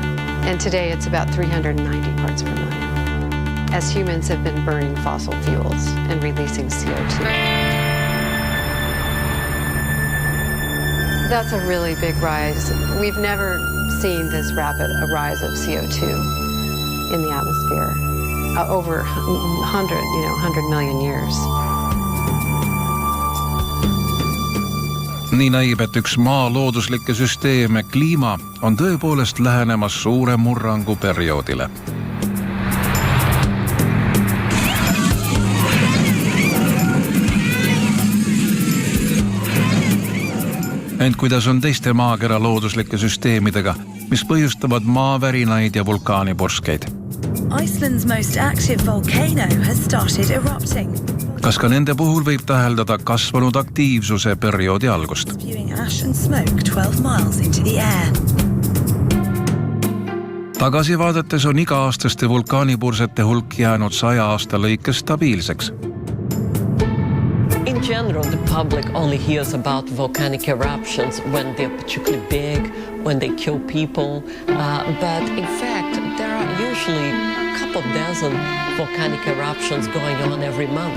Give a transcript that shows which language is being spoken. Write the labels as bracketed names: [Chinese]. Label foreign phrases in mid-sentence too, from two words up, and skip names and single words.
[English] And today it's about 390 parts per million, as humans have been burning fossil fuels and releasing CO2. That's a really big rise. We've never seen this rapid a rise of CO2 in the atmosphere over 100 million years. [Estonian] Nii näib, et üks maa looduslikke süsteeme, kliima, on tõepoolest lähenemas suure murrangu perioodile. Ent kuidas on teiste maakera looduslike süsteemidega, mis põhjustavad maavärinaid ja vulkaanipurskeid? [English] Iceland's most active volcano has started erupting. [Estonian] Kas ka nende puhul võib täheldada kasvanud aktiivsuse perioodi algust? [English] Spewing ash and smoke 12 miles into the air. [Estonian] Tagasi vaadates on iga-aastaste vulkaanipursete hulk jäänud 100 aasta lõikes stabiilseks. [English] In general, the public only hears about volcanic eruptions when they're particularly big, when they kill people. But in fact, there are usually a couple dozen volcanic eruptions going on every month.